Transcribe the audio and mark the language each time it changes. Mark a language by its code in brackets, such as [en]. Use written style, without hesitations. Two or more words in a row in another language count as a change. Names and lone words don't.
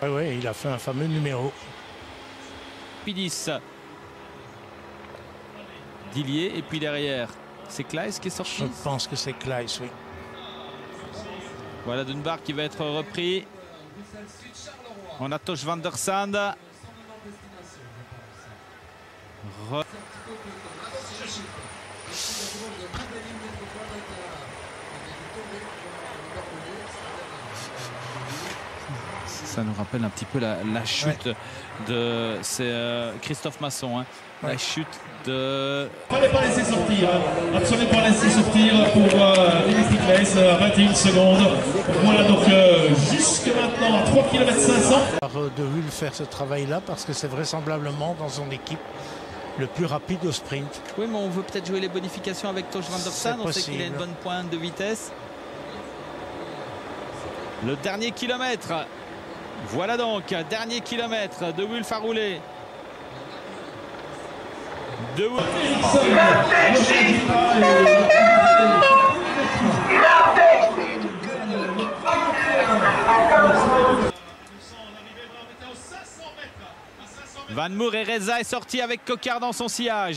[fr] Oui, il a fait un fameux numéro. Pidis, Dillier, et puis derrière, c'est Klaes qui est sorti. Je pense que c'est Klaes, oui. Voilà Dunbar qui va être repris. On a Tosh van der Sande. Ça nous rappelle un petit peu la chute de... C'est Christophe Masson, hein, la chute de... Il ne fallait pas laisser sortir, absolument pas laisser sortir pour Dimitri Klaes, 21 secondes. Voilà donc jusque maintenant 3 km 500. De Hull faire ce travail-là parce que c'est vraisemblablement dans son équipe le plus rapide au sprint. Oui, mais on veut peut-être jouer les bonifications avec Tosh van der Sande. On sait qu'il a une bonne pointe de vitesse. Le dernier kilomètre. Voilà donc, dernier kilomètre de Wulf à rouler. Van Moer et Reza est sorti avec Coquard dans son sillage.